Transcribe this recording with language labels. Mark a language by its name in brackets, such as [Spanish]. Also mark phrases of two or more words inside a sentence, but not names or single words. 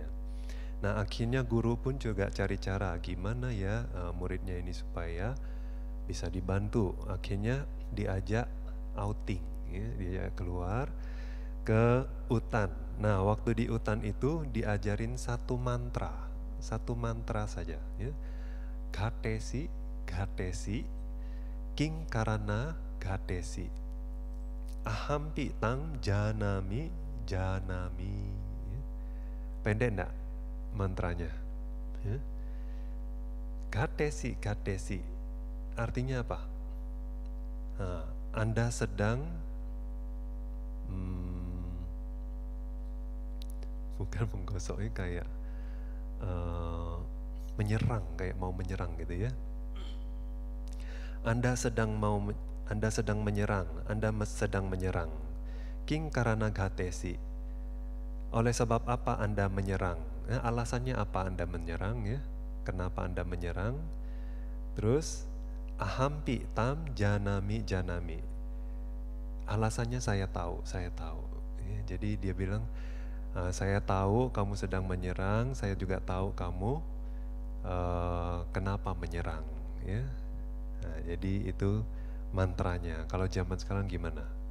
[Indonesian] Nah akhirnya guru pun juga cari cara gimana ya muridnya ini supaya bisa dibantu. Akhirnya diajak outing, ya, diajak keluar ke hutan. Nah waktu di hutan itu diajarin satu mantra saja. Ya. [Pali] Gatesi, gatesi, king karana gatesi, ahampi tang janami, janami. [Indonesian] Ya. Pendek enggak mantranya? Ya. [Pali] Gatesi, gatesi, [Indonesian] artinya apa? Nah, Anda sedang bukan menggosoknya, kayak menyerang, kayak mau menyerang gitu ya. Anda sedang menyerang, Anda sedang menyerang. [Pali] King karana gatesi. [Indonesian] Oleh sebab apa Anda menyerang? Alasannya apa Anda menyerang ya? Kenapa Anda menyerang? [Pali] Terus ahampi tam janami janami. [Indonesian] Alasannya saya tahu. Ya, jadi dia bilang saya tahu kamu sedang menyerang, saya juga tahu kamu kenapa menyerang. Ya. Nah, jadi itu mantranya. Kalau zaman sekarang gimana?